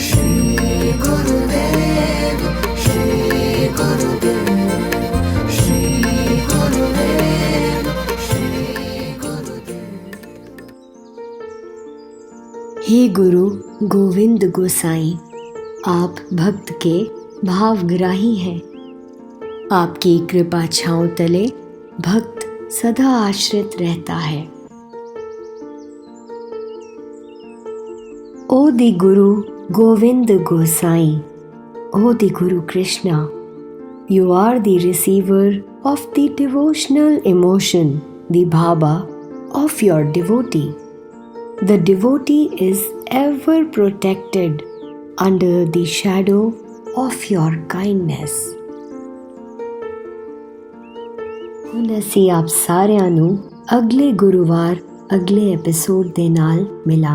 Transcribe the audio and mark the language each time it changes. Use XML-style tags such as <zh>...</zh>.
<hi>श्री गुरुदेव श्री गुरुदेव श्री गुरुदेव श्री गुरुदेव। हे गुरु गोविंद गोसाई, आप भक्त के भावग्राही हैं। आपकी कृपा छांव तले भक्त सदा आश्रित रहता है। ओ दी गुरु गोविंद गोसाई,</hi> <en>O the Guru Krishna, you are the receiver of the devotional emotion, the bhava of your devotee. The devotee is ever protected under the shadow of your kindness.</en> <pa>ਹੁਣ ਅਸੀਂ ਆਪ ਸਾਰਿਆਂ ਨੂੰ ਅਗਲੇ ਗੁਰੂਵਾਰ ਅਗਲੇ ਐਪੀਸੋਡ ਦੇ ਨਾਲ ਮਿਲਾਂਗੇ।</pa>